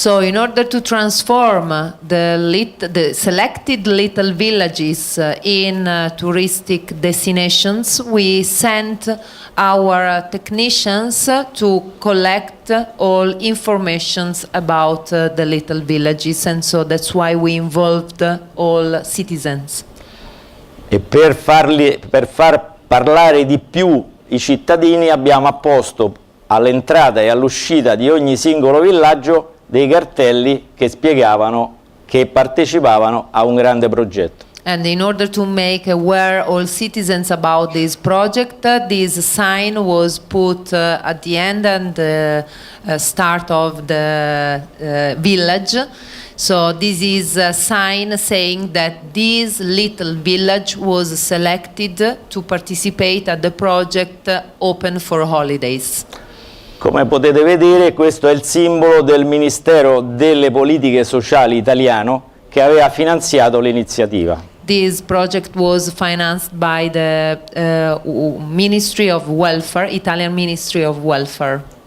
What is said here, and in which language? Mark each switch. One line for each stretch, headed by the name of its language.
English: So in order to transform the selected little villages in touristic destinations, we sent our technicians to collect all informations about the little villages, and so that's why we involved all citizens.
Italian: E per far parlare di più i cittadini abbiamo apposto all'entrata e all'uscita di ogni singolo villaggio dei cartelli che spiegavano che partecipavano a un grande progetto.
English: And in order to make aware all citizens about this project, this sign was put at the end and the start of the village. So this is a sign saying that this little village was selected to participate at the project Open for Holidays.
Italian: Come potete vedere, questo è il simbolo del Ministero delle Politiche Sociali italiano che aveva finanziato l'iniziativa.
English: This project was financed by the Ministry of Welfare, Italian Ministry of Welfare.